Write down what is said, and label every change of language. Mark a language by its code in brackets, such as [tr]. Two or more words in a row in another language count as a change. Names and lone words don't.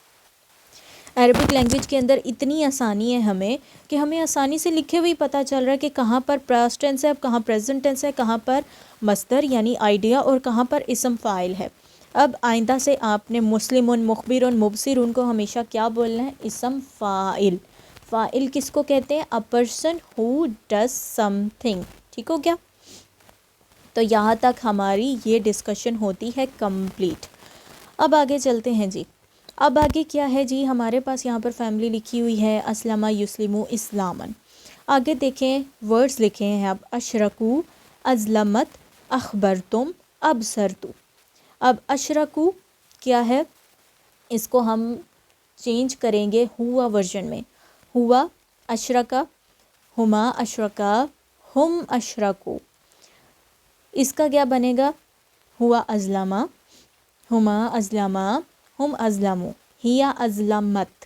[en] Arabic language [ur] کے اندر اتنی آسانی ہے ہمیں کہ ہمیں آسانی سے لکھے ہوئے پتہ چل رہا ہے کہ کہاں پر [en] past tense [ur] ہے، کہاں [en] present tense [ur] ہے، کہاں پر مصدر یعنی آئیڈیا اور کہاں پر اسم فاعل ہے. اب آئندہ سے آپ نے [ar] مسلمون، مخبرون، مبصرون [ur] کو ہمیشہ کیا بولنا ہے؟ اسم فاعل. فاعل کس کو کہتے ہیں؟ [en] a person who does something. [ur] ٹھیک ہو گیا؟ تو یہاں تک ہماری یہ ڈسکشن ہوتی ہے کمپلیٹ. اب آگے چلتے ہیں جی. اب آگے کیا ہے جی؟ ہمارے پاس یہاں پر فیملی لکھی ہوئی ہے [ar] اسلم یسلمو اسلامن. [ur] آگے دیکھیں ورڈز لکھے ہیں اب [ar] اشرکو، ازلمت، اخبرتم، ابصرتو. [ur] اب اشرکو کیا ہے؟ اس کو ہم چینج کریں گے ہوا ورژن میں. [ar] ہوا اشرکا، ہما اشرکا، ہم اشرکو. [ur] اس کا کیا بنے گا؟ [ar] ہوا ازلما، ہما ازلما، ہم ازلمو، ہیا ازلمت.